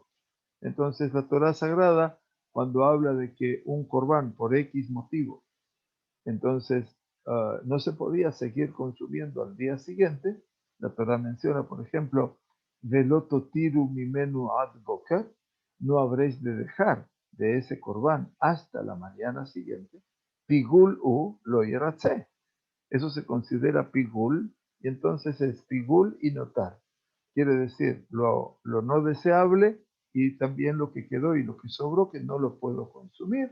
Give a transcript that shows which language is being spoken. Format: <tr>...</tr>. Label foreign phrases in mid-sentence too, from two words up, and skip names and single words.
<es>Entonces la Torah Sagrada, cuando habla de que un corbán por X motivo, entonces no se podía seguir consumiendo al día siguiente, la Torah menciona, por ejemplo,</es> <he>ולא תותירו ממנו עד בקר,</he> <es>no habréis de dejar de ese corbán hasta la mañana siguiente,</es> <he>פגול הוא לא ירצה.</he> <es>Eso se considera pigul, y entonces es pigul y notar. Quiere decir lo no deseable y también lo que quedó y lo que sobró que no lo puedo consumir.</es>